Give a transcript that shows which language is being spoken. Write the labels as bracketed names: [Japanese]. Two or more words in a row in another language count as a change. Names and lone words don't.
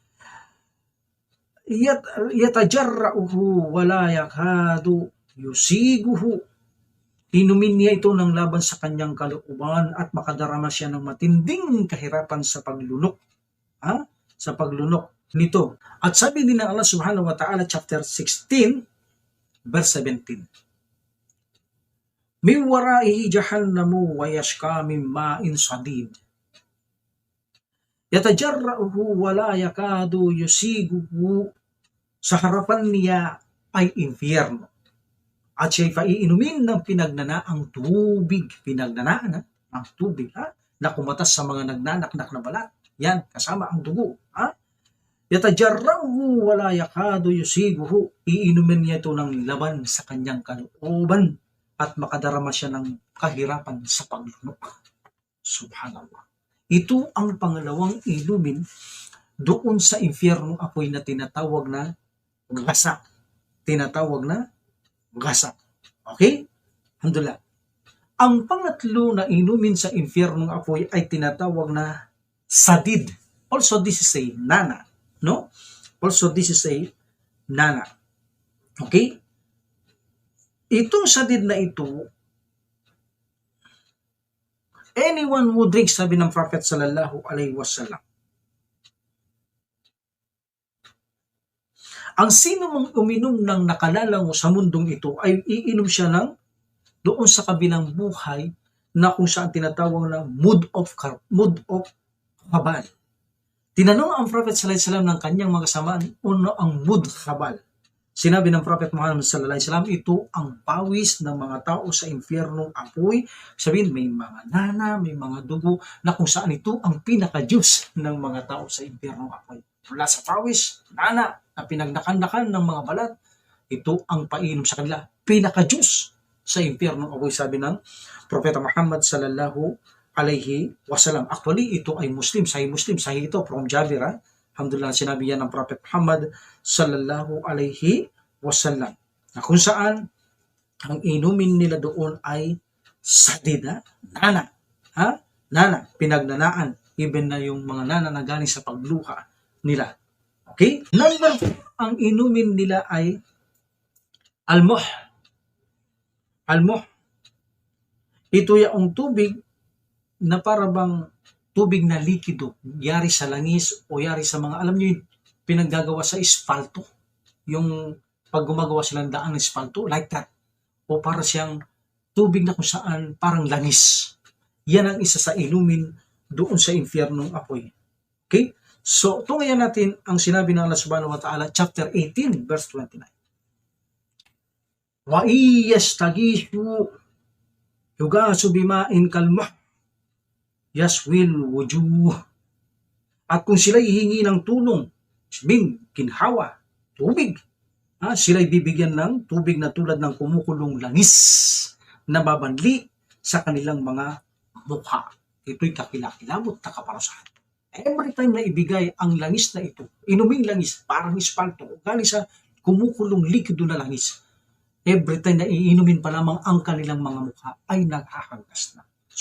[Arabic] يتجرعه ولا يكاد يسيغه. [Filipino] Inumin niya ito ng laban sa kanyang kalooban at makadarama siya ng matinding kahirapan sa paglunok. Ha? Sa paglunok nito. At sabi din ng Allah [Arabic] سبحانه وتعالى [Filipino] chapter 16 verse 17. [Arabic] من ورائه جهنم ويسقى من ماء صديد. يتجرعه ولا يكاد يسيغه. [Filipino] Sa harapan niya ay impyerno. At siya'y paiinumin ng pinagnanaang tubig. Pinagnanaan ang tubig, ha? Na kumatas sa mga nagnanaknak na balat. Yan, kasama ang dugo. Ha? [Arabic] يتجرعه ولا يكاد يسيغه. [Filipino] Iinumin niya ito ng laban sa kanyang kalooban at makadarama siya ng kahirapan sa paglunok. Subhanallah. Ito ang pangalawang inumin doon sa impyernong apoy na tinatawag na gasa. Tinatawag na gasa. Okay? Alhamdulillah. Ang pangatlo na inumin sa impyernong apoy ay tinatawag na sadid. [English] Also, this is a nana. No? Also, this is a nana. [Filipino] Okay? Itong sadid na ito, [English] anyone who drinks, [Filipino] sabi ng Prophet [Arabic] صلى الله عليه وسلم, [Filipino] ang sino mang uminom ng nakalala mo sa mundong ito ay iinom siya ng doon sa kabilang buhay na kung saan tinatawag na mood of habal. Tinanong ang Prophet [Arabic] صلى الله عليه وسلم [Filipino] ng kanyang mga kasamaan, ano ang mood habal? Sinabi ng Prophet Muhammad [Arabic] صلى الله عليه وسلم, [Filipino] ito ang pawis ng mga tao sa impyernong apoy. Sabihin, may mga nana, may mga dugo, na kung saan ito ang pinaka-juice ng mga tao sa impyernong apoy. Mula sa pawis, nana, na pinagnakan-nakan ng mga balat, ito ang painom sa kanila. Pinaka-juice sa impyernong apoy, sabi ng Propeta Muhammad [Arabic] صلى الله عليه وسلم. [Filipino] Actually, ito ay Muslim, sahih ito from Jabir. Alhamdulillah, sinabi yan ng Prophet Muhammad [Arabic] صلى الله عليه وسلم. [Filipino] Na kung saan, ang inumin nila doon ay sadida, nana. Ha? Nana, pinagnanaan. Even na yung mga nana na galing sa pagluha nila. Okay? Number 4, ang inumin nila ay almuh. Almuh. Ito yung tubig na parabang tubig na likido, yari sa langis o yari sa mga, alam nyo yun, pinaggagawa sa espalto. Yung pag gumagawa silang daan ng espalto, [English] like that. [Filipino] O para siyang tubig na kung saan parang langis. Yan ang isa sa inumin doon sa impyernong apoy. Okay? So, tungayan natin ang sinabi ng Allah [Arabic] سبحانه وتعالى, [Filipino] chapter 18, verse 29. [Arabic] وإن يستغيثوا يغاثوا بماء كالمهل يشوي الوجوه. [Filipino] At kung sila hihingi ng tulong, ginhawa, tubig, sila'y bibigyan ng tubig na tulad ng kumukulong langis na babanli sa kanilang mga mukha. Ito'y kakilakilabot na kaparusahan. [English] Every time [Filipino] na ibigay ang langis na ito, inuming langis, parang espalto, galing sa kumukulong likido na langis, [English] every time [Filipino] na iinumin pa lamang ang kanilang mga mukha ay naghahagas na.